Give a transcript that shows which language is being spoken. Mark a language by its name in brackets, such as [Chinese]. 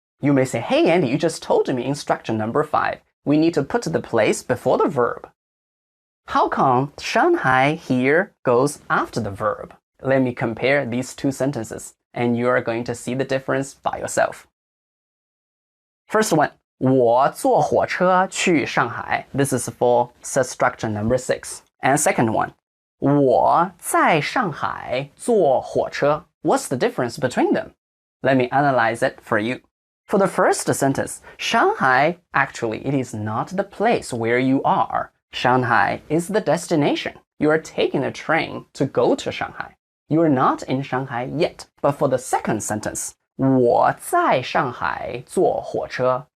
[English] You may say, hey, Andy, you just told me in structure number 5. We need to put the place before the verb. How come Shanghai here goes after the verb? Let me compare these two sentences, and you are going to see the difference by yourself. [Chinese] First one, 我坐火车去上海. [English] This is for set structure number 6. [Chinese] And second one, 我在上海坐火车. [English] What's the difference between them? Let me analyze it for you. For the first sentence, Shanghai, actually, it is not the place where you are. Shanghai is the destination. You are taking a train to go to Shanghai. You are not in Shanghai yet. But for the second sentence, [Chinese] 我在上海坐火车.